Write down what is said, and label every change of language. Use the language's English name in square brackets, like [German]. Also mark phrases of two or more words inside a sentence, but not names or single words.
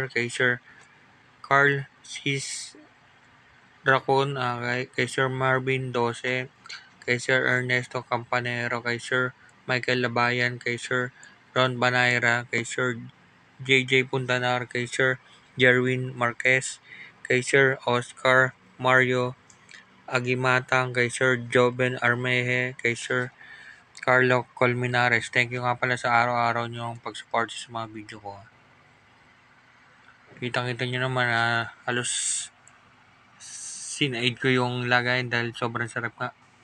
[Filipino] kay Sir Carl Cis Racon, kay Sir Marvin Dose, kay Sir Ernesto Campanero, kay Sir Michael Labayan, kay Sir Ron Banaira, kay Sir JJ Puntanar, kay Sir Jerwin Marquez, kay Sir Oscar Mario Agimatang, kay Sir Joven Armeje, kay Sir Carlo Colmenares. [English] Thank you [Filipino] nga pala sa araw-araw niyong pag-support sa mga video ko. Kitang-kita niyo naman halos sinaid ko yung lagay dahil sobrang sarap nga.